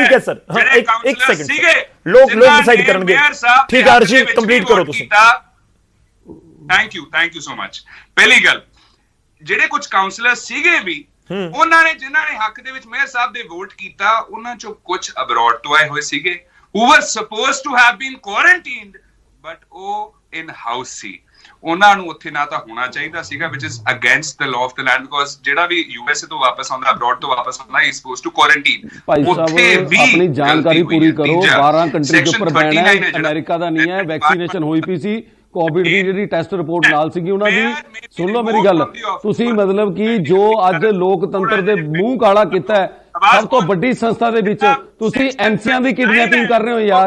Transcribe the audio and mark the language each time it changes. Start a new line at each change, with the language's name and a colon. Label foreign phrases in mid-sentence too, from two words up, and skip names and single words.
Punjabi: ਠੀਕ ਹੈ ਸਰ, ਹਾਂ ਇੱਕ ਸੈਕਿੰਡ, ਲੋਕ ਡਿਸਾਈਡ ਕਰਨਗੇ। ਠੀਕ ਹੈ ਅਰਜੀ, ਕੰਪਲੀਟ ਕਰੋ ਤੁਸੀਂ।
English: thank you so much.
Punjabi: ਪਹਿਲੀ ਗੱਲ, ਜਿਹੜੇ ਕੁਝ ਕਾਉਂਸਲਰ ਸੀਗੇ ਵੀ, ਉਹਨਾਂ ਨੇ ਜਿਨ੍ਹਾਂ ਨੇ ਹੱਕ ਦੇ ਵਿੱਚ ਮੇਅਰ ਸਾਹਿਬ ਦੇ ਵੋਟ ਕੀਤਾ, ਉਹਨਾਂ ਚੋਂ ਕੁਝ ਅਬਰੋਡ ਤੋਂ ਆਏ ਹੋਏ ਸੀਗੇ,
English: who were supposed to have been quarantined, but ਉਹ in house ਸੀ।
Punjabi: ਉਹਨਾਂ ਨੂੰ ਉੱਥੇ ਨਾ ਤਾਂ ਹੋਣਾ ਚਾਹੀਦਾ ਸੀਗਾ,
English: which is against the law of the land, because
Punjabi: ਜਿਹੜਾ ਵੀ USA ਤੋਂ ਵਾਪਸ ਆਉਂਦਾ, ਅਬਰੋਡ ਤੋਂ ਵਾਪਸ ਆਉਂਦਾ,
English: he is supposed to quarantine।
Punjabi: ਭਾਈ ਸਾਹਿਬ ਆਪਣੀ ਜਾਣਕਾਰੀ ਪੂਰੀ ਕਰੋ। 12 ਕੰਟਰੀ ਦੇ ਉੱਪਰ ਬੈਨ ਹੈ, ਅਮਰੀਕਾ ਦਾ ਨਹੀਂ ਹੈ। ਵੈਕਸੀਨੇਸ਼ਨ ਹੋਈ ਪਈ ਸੀ, ਕੋਵਿਡ ਦੀ ਜਿਹੜੀ ਟੈਸਟ ਰਿਪੋਰਟ ਨਾਲ ਸੀਗੀ ਉਹਨਾਂ ਦੀ। ਸੁਣ ਲਓ ਮੇਰੀ ਗੱਲ, ਤੁਸੀਂ ਮਤਲਬ ਕਿ ਜੋ ਅੱਜ ਲੋਕਤੰਤਰ ਦੇ ਮੂੰਹ ਕਾਲਾ ਕੀਤਾ ਹੈ, ਸਭ ਤੋਂ ਵੱਡੀ ਸੰਸਥਾ ਦੇ ਵਿੱਚ ਤੁਸੀਂ ਐਮਸੀਆਂ ਦੀ ਕਿਡਨੈਪਿੰਗ ਕਰ ਰਹੇ ਹੋ ਯਾਰ।